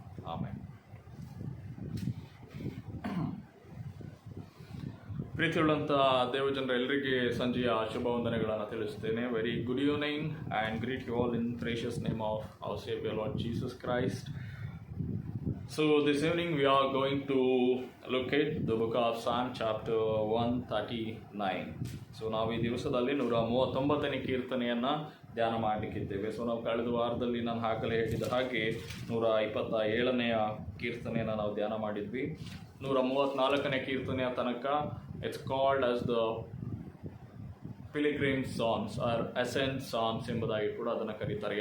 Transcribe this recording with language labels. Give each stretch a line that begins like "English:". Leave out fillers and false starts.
Kannada: ಆಮೇಲೆ ಪ್ರೀತಿಯುಳ್ಳಂಥ ದೇವಜನರ ಎಲ್ಲರಿಗೆ ಸಂಜೆಯ ಶುಭ ವಂದನೆಗಳನ್ನು ತಿಳಿಸುತ್ತೇನೆ.
English: Very good evening and greet you all in precious name of our saviour Lord Jesus Christ. So this evening we are going to look at the book of Psalm chapter 139.
Kannada: So ನಾವು ಈ ದಿವಸದಲ್ಲಿ 139ನೇ ಕೀರ್ತನೆಯನ್ನು ಧ್ಯಾನ ಮಾಡಲಿಕ್ಕಿದ್ದೇವೆ. So ನಾವು ಕಳೆದ ವಾರದಲ್ಲಿ ನಾನು ಆಗಲೇ ಹೇಳಿದ ಹಾಗೆ 127ನೇ ಕೀರ್ತನೆಯನ್ನು ನಾವು ಧ್ಯಾನ ಮಾಡಿದ್ವಿ. 134ನೇ ಕೀರ್ತನೆಯ ತನಕ
English: it's called as the pilgrim songs or ascent songs
Kannada: ಎಂಬುದಾಗಿ ಕೂಡ ಅದನ್ನು ಕರೀತಾರೆ.